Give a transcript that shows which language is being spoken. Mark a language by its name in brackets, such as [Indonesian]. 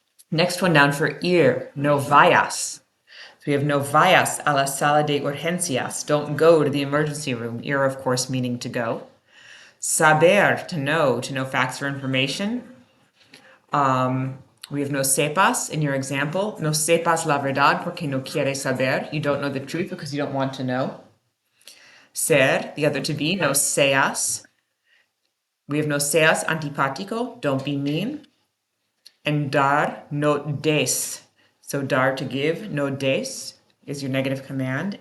[English] Next one down for [Spanish] ir, no vayas. [English] So we have [Spanish] no vayas a la sala de urgencias. [English] Don't go to the emergency room. Ir, of course, meaning to go. Saber, to know facts or information. We have no sepas in your example. [Spanish] No sepas la verdad porque no quieres saber. [English] You don't know the truth because you don't want to know. Ser, the other to be, [Spanish] no seas. [English] We have [Spanish] no seas antipático, [English] don't be mean. And dar, [Spanish] no des. [English] So dar to give, [Spanish] no des [English] is your negative command.